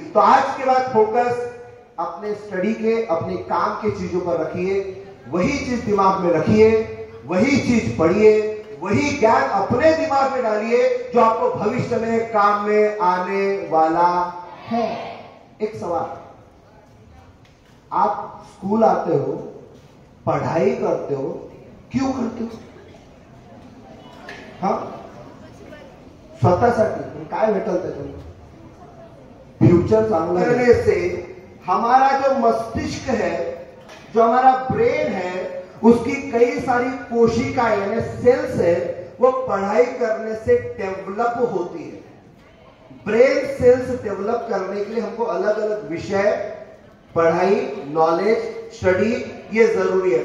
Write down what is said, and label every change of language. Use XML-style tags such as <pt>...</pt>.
<hi>तो आज के बाद फोकस अपने स्टडी के, अपने काम के चीजों पर रखिए, वही चीज दिमाग में रखिए, वही चीज पढ़िए, वही ज्ञान अपने दिमाग में डालिए जो आपको भविष्य में काम में आने वाला है। एक सवाल, आप स्कूल आते हो, पढ़ाई करते हो, क्यों करते हो?</hi> <mr>हाँ, स्वतःसाठी काय भेटल त्याच्यामध्ये?</mr> <hi>फ्यूचर चांगला करने से हमारा जो मस्तिष्क है, जो हमारा ब्रेन है, उसकी कई सारी कोशिकाएं यानी सेल्स है, वो पढ़ाई करने से डेवलप होती है। ब्रेन सेल्स डेवलप करने के लिए हमको अलग अलग विषय, पढ़ाई, नॉलेज, स्टडी, ये जरूरी है।</hi>